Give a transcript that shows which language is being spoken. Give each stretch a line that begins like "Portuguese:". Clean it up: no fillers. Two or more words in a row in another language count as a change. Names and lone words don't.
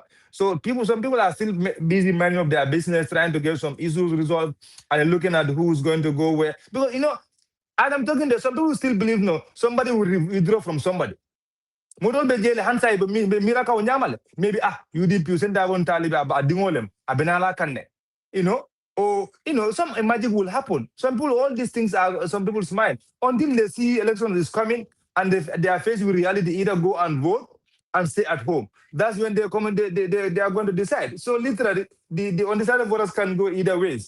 English: So some people are still busy minding up their business, trying to get some issues resolved, and looking at who's going to go where. Because as I'm talking there, some people still believe somebody will withdraw from somebody. Maybe UDP send that one Talib dingolem abenala kanne. Or some magic will happen. All these things are some people's mind until they see election is coming and they are faced with reality, either go and vote and stay at home. That's when they come and they are going to decide. So literally, the undecided voters can go either ways.